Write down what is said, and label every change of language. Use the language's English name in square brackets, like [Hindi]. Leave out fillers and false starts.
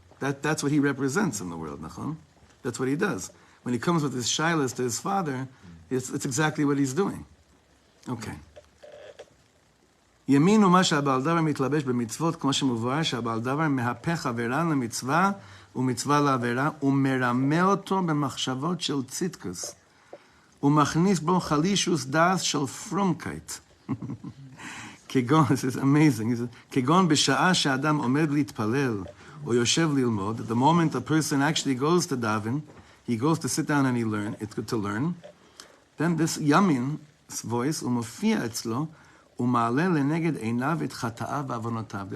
[English] That's what he represents in the world, nachon? That's what he does. When he comes with his shilas to his father, it's exactly what he's doing. Okay. [Hebrew] Yamin הוא מה שהבעל דבר מתלבש במצוות, כמו שמובהר שהבעל דבר מהפך עבירה למצווה ומצווה לעבירה, ומרמה אותו במחשבות של צדקוס, ומכניס בו חלישוס דעת של פרומקייט. [English] כגון, this is amazing, [Hebrew] כגון בשעה שאדם עומד להתפלל, או יושב ללמוד, [English] the moment a person actually goes to daven, he goes to sit down and it's good to learn, then this Yamin's voice, [Hebrew] הוא מופיע אצלו, ומעלה לנגד עיניו את חטאיו ועוונותיו.